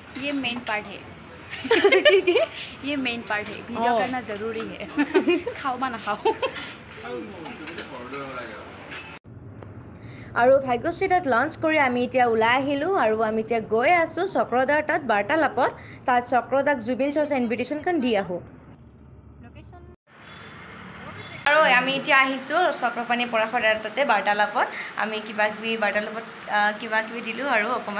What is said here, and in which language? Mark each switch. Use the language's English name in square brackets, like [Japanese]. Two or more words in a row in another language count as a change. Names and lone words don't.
[Hindi] ये मेन पार्ट है ये मेन पार्ट है वीडियो करना जरूरी है खाओ [Assamese] বা নাখাও আৰু ভাগ্যশ্ৰী তাত লাঞ্চ কৰি আমি এতিয়া ওলাই আহিলোঁ আৰু আমি এতিয়া গৈ আছোঁ চক্ৰদাৰ তাত বাৰ্তালাপত তাত চক্ৰদাক জুবিন চৰ্চা ইনভিটেশ্যনখন দি আহোঁ আৰু আমি এতিয়া আহিছোঁ চক্ৰপাণী পৰাশৰ তাতে বাৰ্তালাপত আমি কিবা কিবি দিলোঁ আৰু অকণমান